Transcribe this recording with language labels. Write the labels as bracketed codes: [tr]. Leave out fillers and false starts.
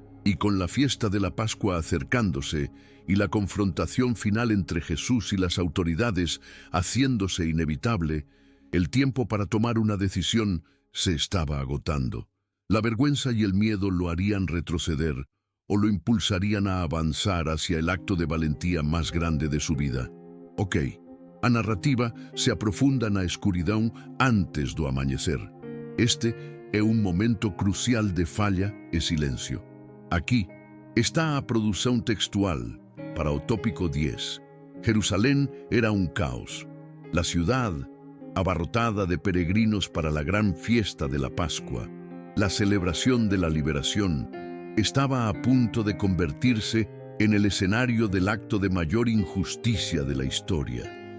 [es] Y con la fiesta de la Pascua acercándose y la confrontación final entre Jesús y las autoridades haciéndose inevitable, el tiempo para tomar una decisión se estaba agotando. La vergüenza y el miedo lo harían retroceder, o lo impulsarían a avanzar hacia el acto de valentía más grande de su vida. [pt] Ok, a narrativa se aprofunda na escuridão antes do amanhecer. Este é um momento crucial de falha e silêncio. Aqui está a produção textual para o tópico 10. [es] Jerusalén era un caos. La ciudad, abarrotada de peregrinos para la gran fiesta de la Pascua, la celebración de la liberación, estaba a punto de convertirse en el escenario del acto de mayor injusticia de la historia.